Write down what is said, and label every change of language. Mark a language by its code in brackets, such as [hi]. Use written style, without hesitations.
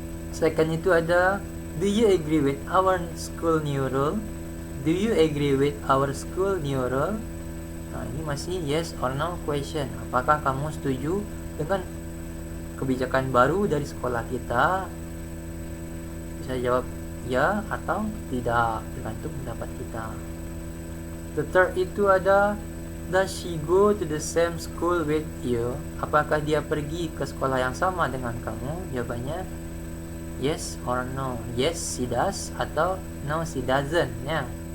[en] Second [id] itu ada, [en] do you agree with our school new rule? Do you agree with our school new rule? [id] Nah, ini masih [en] yes or no question. [id] Apakah kamu setuju dengan kebijakan baru dari sekolah kita? Bisa jawab ya atau tidak, tergantung pendapat kita. [en] The third [id] itu ada, [en] does she go to the same school with you? [id] Apakah dia pergi ke sekolah yang sama dengan kamu? [en] Jawabannya yes or no. Yes, she does, atau no, she doesn't ya.